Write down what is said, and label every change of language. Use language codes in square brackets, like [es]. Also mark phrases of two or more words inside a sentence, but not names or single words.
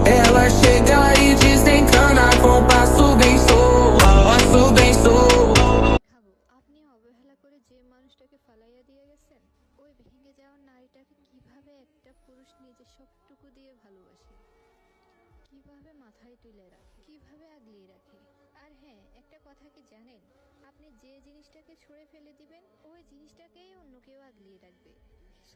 [pt] Ela chega e desencana com passo bem solto, passo bem solto. [bn] খাবো আপনি অবহেলা করে যে মানুষটাকে ফালাইয়া দিয়ে গেছেন, ওই ভেঙে যাওয়া নারীটাকে কিভাবে একটা পুরুষ নিজের সবটুকু দিয়ে ভালোবাসে, কিভাবে মাথায় তুলে রাখে, কিভাবে আগলিয়ে রাখে। আর হ্যাঁ, একটা কথা কি জানেন, আপনি যে জিনিসটাকে ছুঁড়ে ফেলে দিবেন, ওই জিনিসটাকেই অন্য কেউ আগলিয়ে রাখবে।